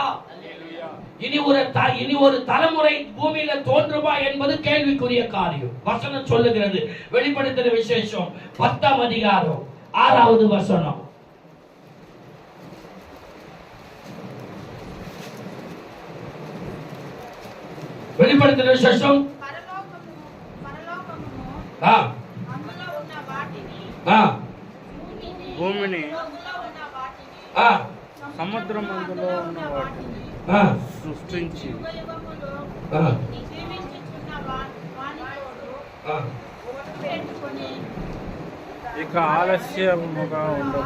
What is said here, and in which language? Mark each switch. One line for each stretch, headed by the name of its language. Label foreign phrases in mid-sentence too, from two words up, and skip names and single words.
Tamil: இனி ஒரு தலைமுறை பூமியில தோன்றுமா என்பது கேள்விக்குரிய காரியம். வசனம் சொல்லுகிறது. வெளிப்படுத்தின விசேஷம் 10ஆம் அதிகாரம் 6வது வசனம். வெளிப்படுத்தின விசேஷம்
Telugu: భూమిని సముద్రమందులో ఉన్న వాటిని సృష్టించి ఇక ఆలస్యముగా ఉండదు.